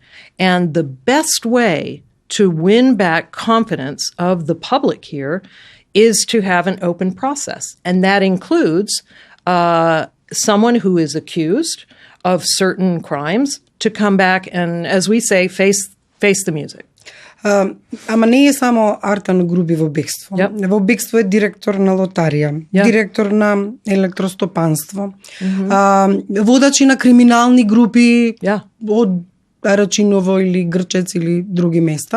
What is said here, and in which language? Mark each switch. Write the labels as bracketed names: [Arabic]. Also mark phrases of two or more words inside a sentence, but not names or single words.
[English] And the best way to win back confidence of the public here is to have an open process. And that includes someone who is accused of certain crimes to come back and, as we say, face the music. [Macedonian] Ама не е само Артан Груби во бегство. Yep. Во бегство е директор на лотарија, директор на електростопанство, водачи на криминални групи од Рачиново или Грчец или други места.